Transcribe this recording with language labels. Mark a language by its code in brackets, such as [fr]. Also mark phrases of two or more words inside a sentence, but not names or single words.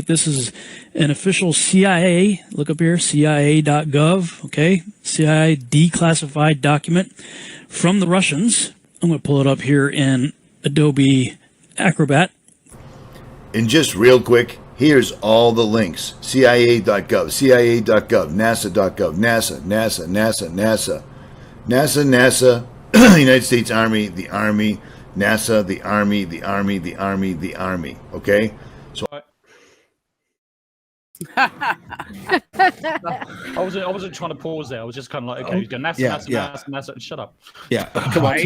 [en] This is an official CIA, look up here, CIA.gov, okay? CIA declassified document from the Russians. I'm going to pull it up here in Adobe Acrobat. And just real quick, here's all the links. CIA.gov, CIA.gov, NASA.gov, NASA, NASA, NASA, NASA, NASA, NASA, United States Army, the Army, NASA, the Army, the Army, the Army, the Army. Okay? So I wasn't trying to pause there. I was just kind of like, okay, go NASA, NASA, shut up. Yeah, come on.